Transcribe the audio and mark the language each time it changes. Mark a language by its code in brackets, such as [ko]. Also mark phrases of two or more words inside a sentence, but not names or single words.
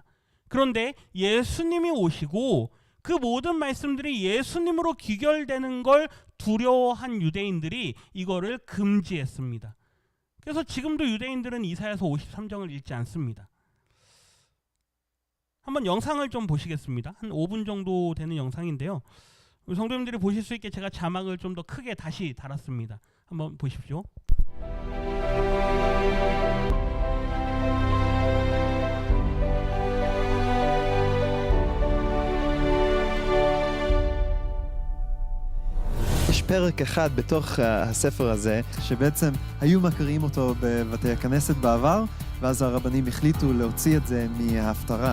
[ko] 그런데 예수님이 오시고 그 모든 말씀들이 예수님으로 귀결되는 걸 두려워한 유대인들이 이거를 금지했습니다. 그래서 지금도 유대인들은 이사야서 53장을 읽지 않습니다. 한번 영상을 좀 보시겠습니다. 한 5분 정도 되는 영상인데요. 성도님들이 보실 수 있게 제가 자막을 좀 더 크게 다시 달았습니다. 한번 보십시오. [he] יש פרק אחד בתוך הספר הזה, שבעצם היו מקריאים אותו בבתי הכנסת בעבר, ואז הרבנים החליטו להוציא את זה מההפטרה.